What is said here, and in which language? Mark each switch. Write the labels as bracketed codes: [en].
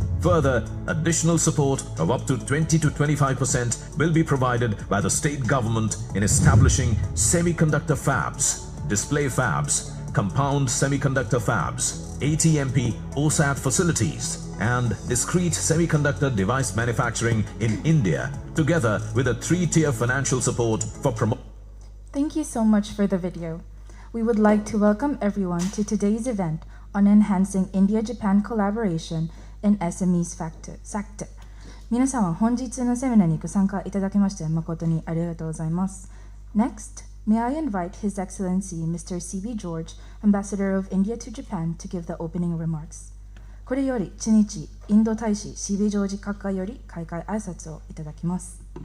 [en] Further, additional support of up to 20 to 25% will be provided by the state government in establishing semiconductor fabs, display fabs, compound semiconductor fabs, ATMP OSAT facilities, and discrete semiconductor device manufacturing in India, together with a 3-tier financial support for promotion. Thank you so much for the video. We would like to welcome everyone to today's event on enhancing India-Japan collaboration in SMEs sector. [ja] 皆さんは本日のセミナーにご参加いただきまして誠にありがとうございます。 [en] Next, may I invite His Excellency Mr. C.B. George, Ambassador of India to Japan, to give the opening remarks. [ja] これより知日インド大使 C.B. ジョージ閣下より開会挨拶をいただきます。